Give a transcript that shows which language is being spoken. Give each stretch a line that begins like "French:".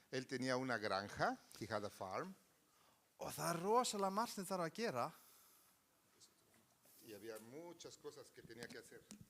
Spanish: Él tenía una granja,
English: he had a farm.
Icelandic: Og það rosalega margt sem þarf að gera.
Spanish: Y había muchas cosas que tenía que hacer.